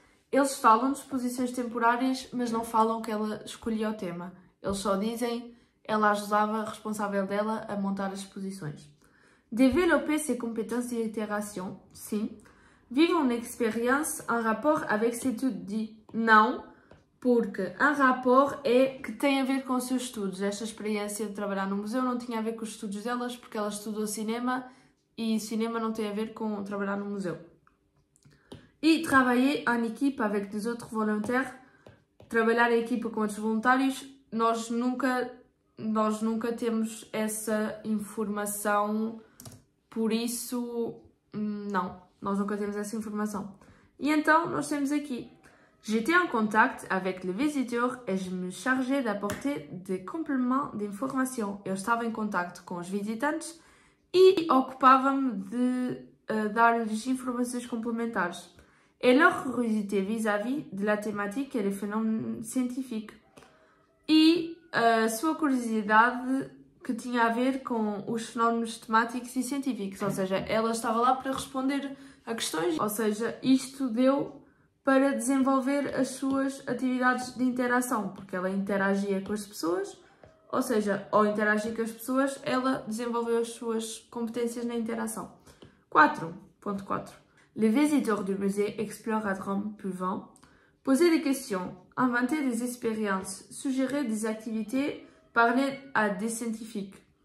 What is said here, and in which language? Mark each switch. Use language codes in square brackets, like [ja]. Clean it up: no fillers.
[pt] Eles falam de exposições temporárias, mas não falam que ela escolhia o tema. Eles só dizem ela ajudava a responsável dela a montar as exposições. [fr] Développer ses compétences d'interaction, [pt] sim. [fr] Vivre une expérience en rapport avec ses études, [pt] não. Porque um rapport é que tem a ver com os seus estudos. Esta experiência de trabalhar no museu não tinha a ver com os estudos delas, porque ela estudou cinema e cinema não tem a ver com trabalhar no museu. E [fr] travailler en équipe avec des autres volontaires, [pt] trabalhar em equipa com outros voluntários, nós nunca temos essa informação, por isso, não, nós nunca temos essa informação. E então, nós temos aqui. [fr] J'étais en contact avec les visiteurs et je me chargeais d'apporter des compléments d'information. [pt] Eu estava em contacto com os visitantes e ocupava-me de dar-lhes informações complementares. [fr] Et leur curiosité vis-à-vis de la thématique et des phénomènes scientifiques. [pt] E a sua curiosidade que tinha a ver com os fenómenos temáticos e científicos. Ou seja, ela estava lá para responder a questões. Ou seja, isto deu para desenvolver as suas atividades de interação, porque ela interagia com as pessoas, ou seja, ao interagir com as pessoas, ela desenvolveu as suas competências na interação. 4.4. [fr] Les visiteurs du musée Explorerdame peuvent poser des questions, inventer des expériences, suggérer des activités, parler à des scientifiques.